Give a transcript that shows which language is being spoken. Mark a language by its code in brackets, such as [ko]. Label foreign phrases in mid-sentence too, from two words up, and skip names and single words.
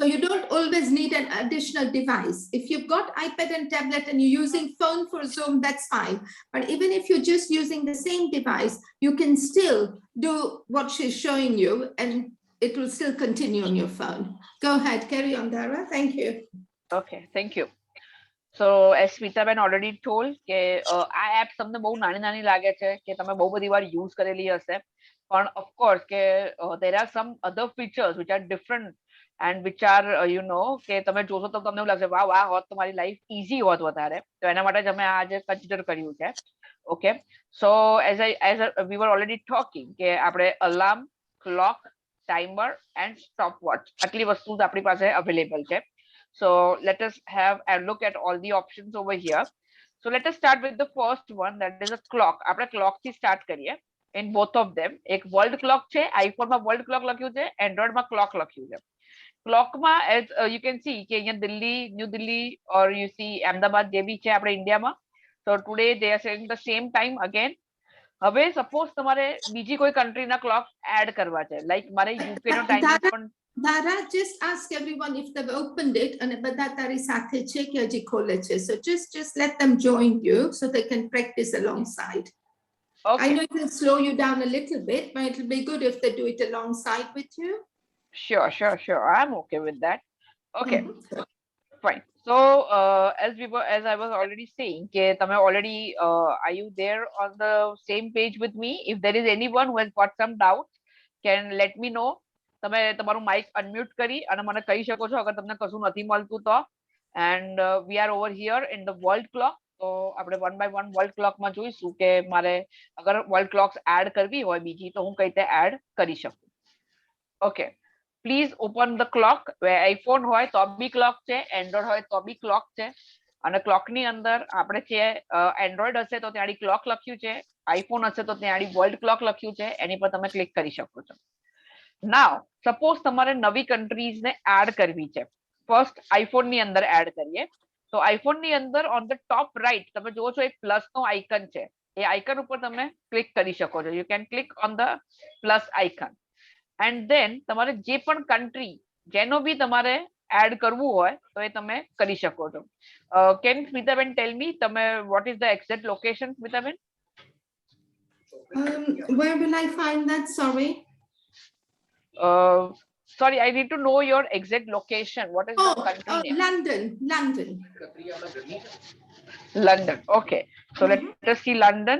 [en] So you don't always need an additional device. If you've got iPad and tablet and you're using phone for Zoom, that's fine. But even if you're just using the same device, you can still do what she's showing you and it will still continue on your phone. Go ahead, carry on, Dara. Thank you. Okay, thank you. So as Smitaben already told [gu] કે આ એપ તમને બહુ નાની નાની લાગે છે કે તમે બહુ બધી વાર યુઝ કરેલી હશે, પણ [en] of course [gu] કે [en] there are some other features which are [gu] different and which are કે તમે જોશો તો તમને એવું લાગશે વાહ આ હોત તો મારી [en] life easy [gu] હોત વધારે. તો એના માટે જ અમે આજે કન્સિડર કર્યું છે. [en] okay, so as we were already talking [gu] કે આપણે [en] alarm, clock, timer and stop watch [gu] આટલી વસ્તુ આપણી પાસે અવેલેબલ છે. [en] So let us have a look at all the options over here. So let us start with the first one, that is a clock. [gu] આપણે clock થી start કરીએ. [en] In both of them, [gu] એક [en] world clock [gu] છે, iPhone માં [en] world clock [gu] લખ્યું છે, Android માં clock લખ્યું છે. Clock માં [en] as you can see [gu] કે અહીંયા દિલ્હી, ન્યૂ દિલ્હી [en] or you see [gu] અમદાવાદ જે બી છે આપણે ઇન્ડિયામાં. [en] So today they are saying the same time again. [gu] હવે સપોઝ તમારે બીજી કોઈ કન્ટ્રીના [en] clock add [gu] કરવા છે, લાઈક મારે યુકે નો ટાઈમિંગ પણ. [en] Dara, just ask everyone if they've opened it and [gu] બધા તારી સાથે છે કે હજી ખોલે છે. [en] So just let them join you so they can practice alongside. Okay. I know it will slow you down a little bit, but it'll be good if they do it alongside with you. Sure. I'm okay with that. Okay. Fine. So as I was already saying, [gu] કે તમે [en] already are you there on the same page with me? If there is anyone who has got some doubts, can let me know. [gu] તમે તમારું [en] mic unmute [gu] કરી અને મને કહી શકો છો અગર તમને કશું નથી મળતું તો. [en] And we are over here in the world clock. [gu] તો આપણે [en] one by one world clock [gu] માં જોઈશું કે મારે અગર [en] world clocks add [gu] કરવી હોય બીજી તો હું કઈ રીતે add કરી શકું. [en] Okay. Please open the clock. [gu] where iPhone હોય તો બી clock છે, Android હોય તો બી clock છે. અને clock ની અંદર આપણે છે Android હશે તો ત્યાં clock લખ્યું છે, iPhone હશે તો ત્યાં world clock લખ્યું છે, એની પર તમે ક્લિક કરી શકો છો. [en] Now suppose [gu] તમારે નવી countries ને add કરવી છે. First iPhone ની અંદર add કરીએ. તો iPhone ની અંદર [en] on the top right [gu] તમે જુઓ છો એક plus નો icon છે. એ icon ઉપર તમે ક્લિક કરી શકો છો. [en] You can click on the plus icon. And then [gu] તમારે જે પણ country જેનો બી તમારે add કરવું હોય તો એ તમે કરી શકો છો. [en] Can સ્મિતાબેન tell me તમે what is the exact location, સ્મિતાબેન? Where will I find that? Sorry. Sorry, I need to know your exact location. What is the country name? London. London. Okay. So let us see London.